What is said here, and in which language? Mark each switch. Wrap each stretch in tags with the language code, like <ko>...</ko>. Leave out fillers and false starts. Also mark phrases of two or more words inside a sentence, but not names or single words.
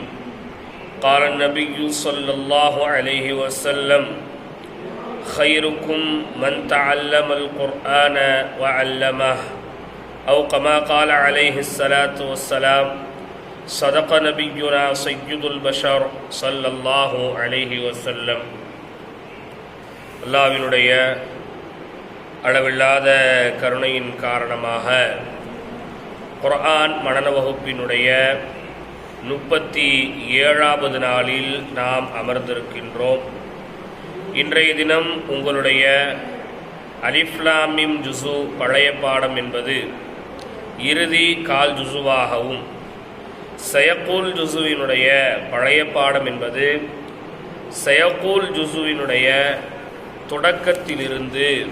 <ar>قال النبي صلى الله عليه وسلم: خيركم من تعلم القرآن وعلمه، أو كما قال عليه الصلاة والسلام. صدق نبينا سيد البشر صلى الله عليه وسلم.</ar> <ta>அல்லாஹ்வினுடைய அளவில்லாத கருணையின் காரணமாக குர்ஆன் மனன வகுப்பினுடைய 37வது நாளில் நாம் அமர்ந்திருக்கின்றோம். இன்றைய தினம் உங்களுடைய அலிஃப் லாம் மீம் ஜுசு பழைய பாடம் என்பது இறுதி கால் ஜுசுவாகவும், சயக்கூல் ஜுசுவினுடைய பழைய பாடம் என்பது சயக்கூல் ஜுசுவினுடைய தொடக்கத்திலிருந்து</ta>